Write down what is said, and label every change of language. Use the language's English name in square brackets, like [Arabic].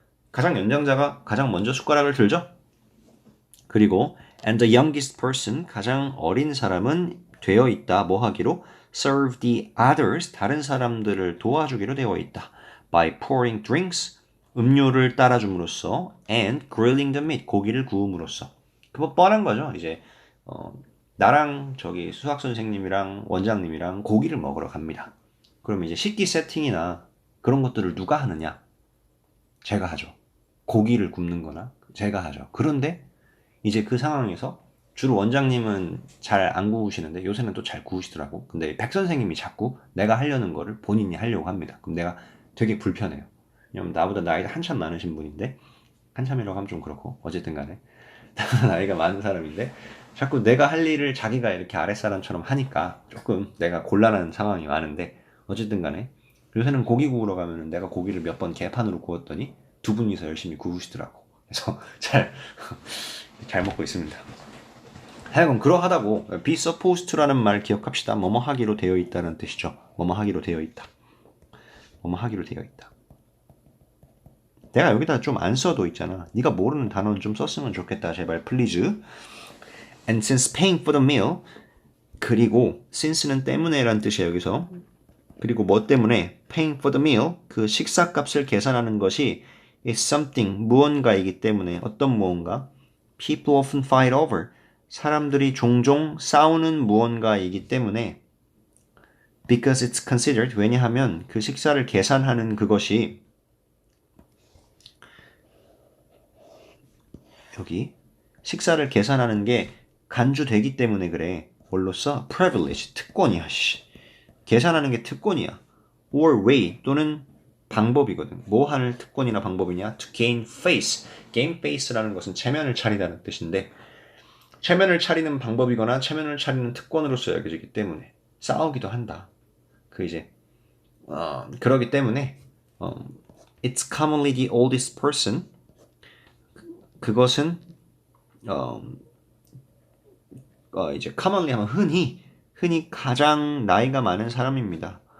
[Korean] 가장 연장자가 가장 먼저 숟가락을 들죠? 그리고 [English] and the youngest person, [Korean] 가장 어린 사람은 되어 있다. 뭐 하기로? [English] serve the others, [Korean] 다른 사람들을 도와주기로 되어 있다. [English] by pouring drinks, [Korean] 음료를 따라줌으로써 [English] and grilling the meat, [Korean] 고기를 구움으로써. 그거 뻔한 거죠. 이제 나랑 저기 수학 선생님이랑 원장님이랑 고기를 먹으러 갑니다. 그럼 이제 식기 세팅이나 그런 것들을 누가 하느냐? 제가 하죠. 고기를 굽는 거나 제가 하죠. 그런데 이제 그 상황에서 주로 원장님은 잘 안 구우시는데 요새는 또 잘 구우시더라고. 근데 백 선생님이 자꾸 내가 하려는 거를 본인이 하려고 합니다. 그럼 내가 되게 불편해요. 왜냐면 나보다 나이가 한참 많으신 분인데 한참이라고 하면 좀 그렇고 어쨌든 간에 나이가 많은 사람인데 자꾸 내가 할 일을 자기가 이렇게 아랫사람처럼 하니까 조금 내가 곤란한 상황이 많은데 어쨌든 간에 요새는 고기 구우러 가면 내가 고기를 몇 번 개판으로 구웠더니 두 분이서 열심히 구우시더라고. 그래서 잘 먹고 있습니다. 하여간 그러하다고 [English] be supposed to [Korean] 라는 말 기억합시다. 뭐뭐 하기로 되어 있다는 뜻이죠. 뭐뭐 하기로 되어 있다. 뭐뭐 하기로 되어 있다. 내가 여기다 좀 안 써도 있잖아. 네가 모르는 단어는 좀 썼으면 좋겠다. 제발 please. [English] And since paying for the meal, [Korean] 그리고 [English] since는 [Korean] 때문에라는 뜻이에요. 여기서. 그리고 뭐 때문에 [English] paying for the meal, [Korean] 그 식사값을 계산하는 것이 [English] is something, [Korean] 무언가이기 때문에 어떤 무언가 [English] people often fight over, [Korean] 사람들이 종종 싸우는 무언가이기 때문에 [English] because it's considered, [Korean] 왜냐하면 그 식사를 계산하는 그것이 여기 식사를 계산하는 게 간주되기 때문에 그래. 뭘로 써? privilege, 특권이야. 계산하는 게 특권이야. [English] or way, [Korean] 또는 방법이거든. 뭐 하는 특권이나 방법이냐? [English] to gain face. [Korean] gain face라는 것은 체면을 차리다는 뜻인데 체면을 차리는 방법이거나 체면을 차리는 특권으로서 여겨지기 때문에 싸우기도 한다. 그 이제 그러기 때문에 [English] it's commonly the oldest person. [Korean] 그것은 이제 commonly 하면 흔히 가장 나이가 많은 사람입니다.